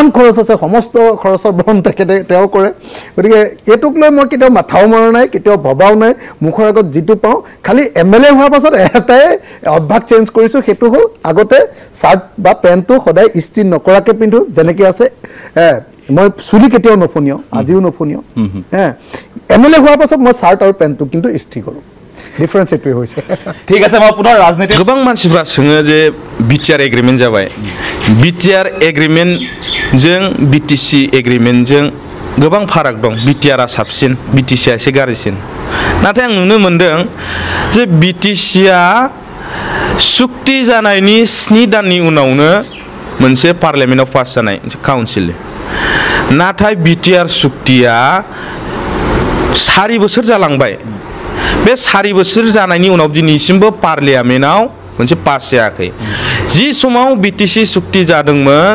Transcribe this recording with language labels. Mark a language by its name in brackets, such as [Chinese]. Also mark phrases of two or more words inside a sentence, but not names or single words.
[Assamese] খৰচ আছে সমস্ত খৰচৰ বহন তেওঁ কৰে গতিকে এইটোক লৈ মই কেতিয়াও মাথাও মৰা নাই কেতিয়াও ভবাও নাই মুখৰ আগত যিটো পাওঁ খালি MLA হোৱাৰ পাছত এটাই অভ্যাস চেঞ্জ কৰিছোঁ সেইটো হ'ল আগতে চাৰ্ট বা পেণ্টটো সদায় ইস্ত্ৰি নকৰাকৈ পিন্ধো যেনেকৈ আছে মই চুলি কেতিয়াও নফুনিয়াও আজিও নফুনিয়াও MLA হোৱাৰ পাছত মই চাৰ্ট আৰু পেণ্টটো কিন্তু ইস্ত্ৰি কৰোঁ ডিফারেন্স এটুই হইছে ঠিক আছে মই পুনৰ ৰাজনীতি [Bodo] गोबां मानसिफ्रा सोङो जे बिटिआर एग्रीमेंट जाबाय बिटिआर एग्रीमेंट जों बिटिसि एग्रीमेंट जों गोबां फाराग दं बिटिआरआ साबसिन बिटिसिआ एसे गाज्रिसिन नाथाय आं नुनो मोनदों जे बिटिसिआ सुक्ति जानायनि 7 दाननि उनावनो मोनसे पार्लियामेन्टआव पास जानाय मोनसे काउन्सिल नाथाय बिटिआर सुक्तिया 4 बोसोर जालांबाय बे 4 बोसोर जानायनि उनाव दिनैसिमबो पार्लियामेन्टआव मोनसे पास जायाखै जि समाव बिटिसि सुक्ति जादोंमोन